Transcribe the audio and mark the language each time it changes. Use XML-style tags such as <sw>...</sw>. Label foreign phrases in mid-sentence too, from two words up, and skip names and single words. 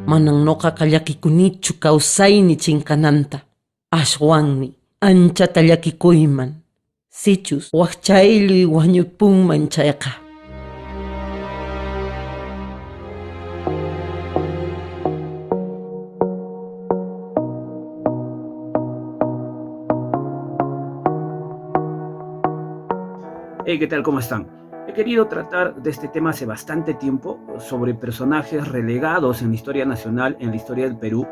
<qu>Manang noqa llakikunichu kawsayni chinkananta. Ashwanmi anchata llakikuyman. Sichus wakchayluy wañupunman chayqa.</qu> <es>Hey, ¿qué tal? ¿Cómo están? He querido tratar de este tema hace bastante tiempo sobre personajes relegados en la historia nacional, en la historia del Perú.</es>